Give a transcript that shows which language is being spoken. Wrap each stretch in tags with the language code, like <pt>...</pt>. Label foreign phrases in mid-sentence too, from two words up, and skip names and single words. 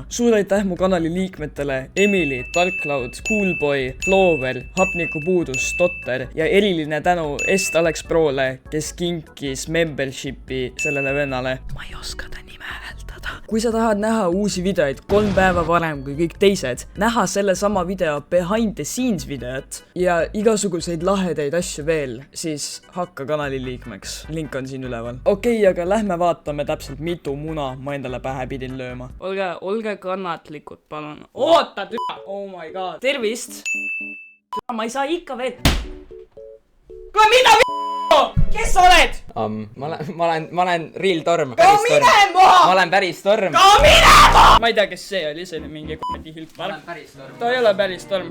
<et>Suur aitäh mu kanali liikmetele Emily, Darkcloud, Coolboy, Flower, Hapnikupuudus, Stotter ja eriline tänu Alex Proole, kes kinkis membershipi sellele vennale. Ma ei oska ta nime hääldada. Kui sa tahad näha uusi videoid 3 päeva varem kui kõik teised, näha selle sama video</et> <en>behind the scenes</en> <et>videot ja igasuguseid lahedaid asju veel, siis hakka kanali liikmeks. Link on siin üleval. Okei, aga lähme vaatame täpselt mitu muna ma endale pähe pidin lööma. Olge kannatlikud, palun. Oota,</et> <en>oh my god.</en> <et>Tervist. Ma ei saa ikka veel. Mida Kes oled? Ma olen Real Torm. Ma olen päris Torm. Ma ei tea, kes see oli, see oli mingi k***i hilpar. Ma olen päris Torm. Ta ei ole päris Torm.</et>